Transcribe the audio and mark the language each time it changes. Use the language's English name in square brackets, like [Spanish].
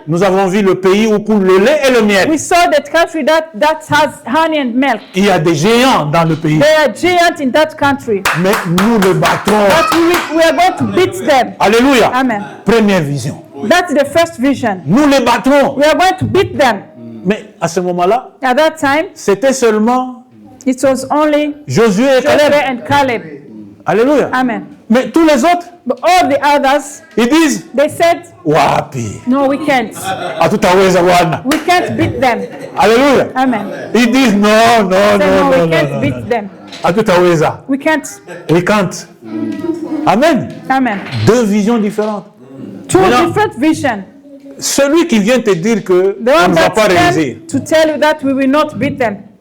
[French] Nous avons vu le pays où coule le lait et le miel. [English] We saw that country that has honey and milk. [French] Il y a des géants dans le pays. [English] There are giants in that country. [French] Mais nous le battrons. [English] But we are going to beat them. [French] Alléluia. [English] Amen. [French] Première vision. [English] That's the first vision. [French] Nous les battrons. [English] We are going to beat them. [French] Mais à ce moment-là, [English] At that time, [French] c'était seulement [English] it was only [French] Josué et [English] Joshua [French] Caleb. [English] and Caleb. [French] Alléluia. [English] Amen. [French] Mais tous les autres, [English] But all the others, [French] ils disent, [English] they said, [Swahili] wapi. [English] no, we can't. [Swahili] Hatutaweza Bwana. [English] We can't beat them. [French] Alléluia. [English] Amen. [French] Ils disent, non, [English] Say, no, we [French] non. [English] can't beat them. [Swahili] Hatutaweza. [English] We can't. We can't. Amen. Amen. [French] Deux visions différentes. [English] Two [French] Maintenant, [English] different visions. [French] celui qui vient te dire que [English] The [French] on [English] one [French] ne va [English] that [French] pas réussir, [English] came to tell you that we will not beat them.